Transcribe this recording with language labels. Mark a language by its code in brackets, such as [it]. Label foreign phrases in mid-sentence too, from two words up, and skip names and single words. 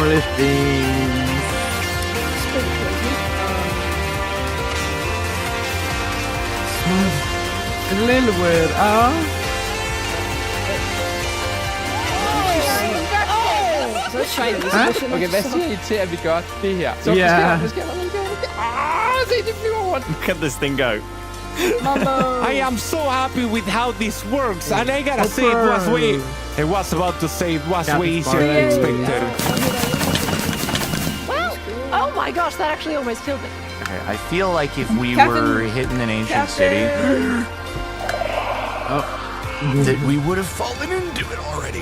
[en] Polish beans. It's pretty crazy. A little weird, Så Chinese edition. [da] Okay, hvad siger I til, at vi gør det her? Så Ja. hvad sker der? Se, det flyver rundt. [en] Look at this thing go. I am so happy with how this works, and I gotta say, it was about to say it was way easier than expected. Well, oh my gosh, that actually almost killed me. Okay, I feel like if we were hitting an ancient city, that we would have fallen into it already.